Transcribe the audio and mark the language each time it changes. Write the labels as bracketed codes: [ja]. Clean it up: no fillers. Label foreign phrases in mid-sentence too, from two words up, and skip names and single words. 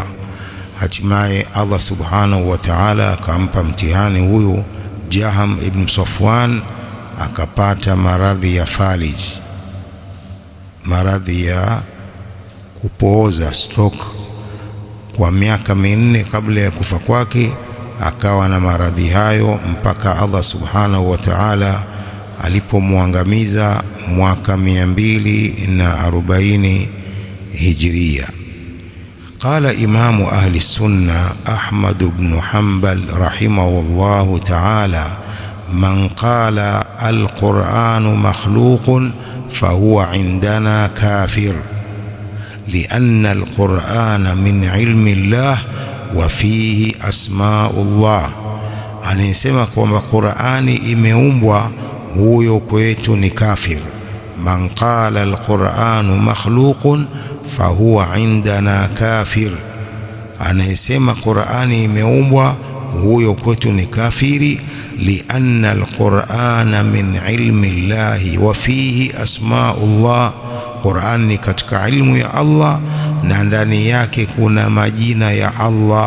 [sw] Hatimaye [ar] الله سبحانه وتعالى [sw] akampa mtihani huyu Jahm ibn Safwan, akapata maradhi ya falij, maradhi ya kupooza, stroke. Kwa miaka 4 kabla ya kufa kwake akawa na maradhi hayo, mpaka [ar] الله سبحانه وتعالى [sw] alipomwangamiza mwaka 240 Hijria. [ar] قال إمام أهل السنة أحمد بن حنبل رحمه الله تعالى: من قال القرآن مخلوق فهو عندنا كافر، لأن القرآن من علم الله وفيه أسماء الله. [sw] anasema kwamba Qur'ani imeumbwa, huyo kwetu ni kafir. [ar] من قال القرآن مخلوق فهو عندنا كافر, [sw] anayesema Qur'ani imeumbwa, huyo kwetu ni kafiri. [ar] لأن القرآن من علم الله وفيه أسماء الله, [sw] Qur'an ni katika ilmu ya Allah na ndani yake kuna majina ya Allah.